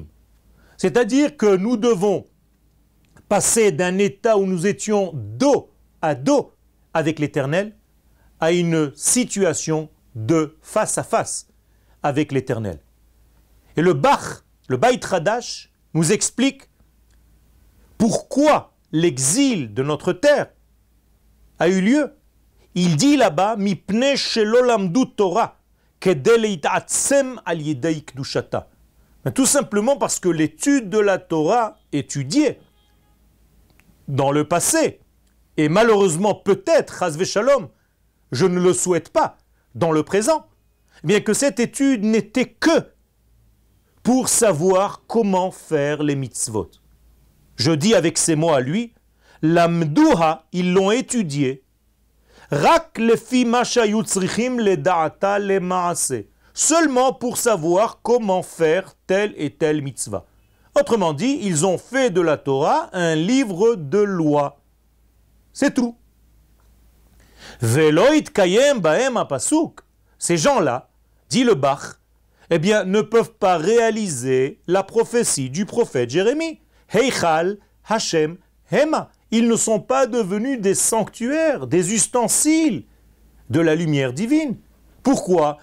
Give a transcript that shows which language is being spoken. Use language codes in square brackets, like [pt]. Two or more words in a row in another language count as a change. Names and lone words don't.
[fr] C'est-à-dire que nous devons passer d'un état où nous étions dos à dos avec l'Éternel à une situation de face à face avec l'Éternel. Et le Beit Hadash, nous explique pourquoi l'exil de notre terre a eu lieu. Il dit là-bas, [he] מפני שלא למדו תורה כדי להתעצם על ידי קדושתה. [fr] Tout simplement parce que l'étude de la Torah étudiée dans le passé, et malheureusement peut-être, [he] chas v'shalom, [fr] je ne le souhaite pas, dans le présent, bien que cette étude n'était que pour savoir comment faire les mitzvot. Je dis avec ces mots à lui, l'amdouha, ils l'ont étudié, [he] רק לפי מה שהיו צריכים לדעתה למעשה, [fr] seulement pour savoir comment faire telle et telle mitzvah. Autrement dit, ils ont fait de la Torah un livre de loi. C'est tout. [he] ולא נתקיים בהם הפסוק. [fr] Ces gens-là, dit le Bach, eh bien, ne peuvent pas réaliser la prophétie du prophète Jérémie. [he] היכל השם המה. [fr] Ils ne sont pas devenus des sanctuaires, des ustensiles de la lumière divine. Pourquoi?